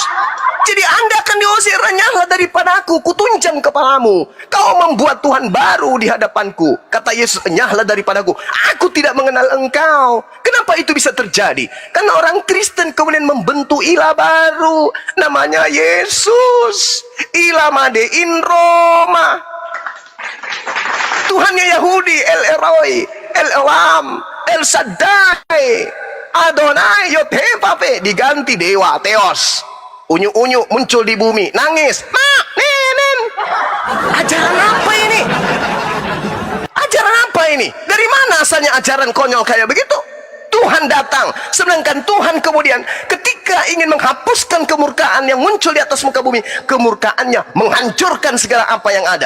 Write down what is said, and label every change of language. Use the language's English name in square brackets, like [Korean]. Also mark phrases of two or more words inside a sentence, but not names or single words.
[Indonesian] Jadi Anda akan diusir, nyala daripada aku, kutunjang kepalamu. Kau membuat Tuhan baru di hadapanku. Kata Yesus, nyala daripadaku, aku tidak mengenal engkau. Kenapa itu bisa terjadi? Karena orang Kristen kemudian membentuk ilah baru, namanya Yesus. Ilah [English] made in [Indonesian] Roma. Tuhannya Yahudi, El Eloi, El Elam, El Shaddai, Adonai, Yod-Heh-Vav-He, diganti dewa Theos. Unyu-unyu muncul di bumi, nangis, mak, nenen. Ajaran apa ini? Ajaran apa ini? Dari mana asalnya ajaran konyol kayak begitu? Tuhan datang, sedangkan Tuhan kemudian ketika ingin menghapuskan kemurkaan yang muncul di atas muka bumi, kemurkaannya menghancurkan segala apa yang ada.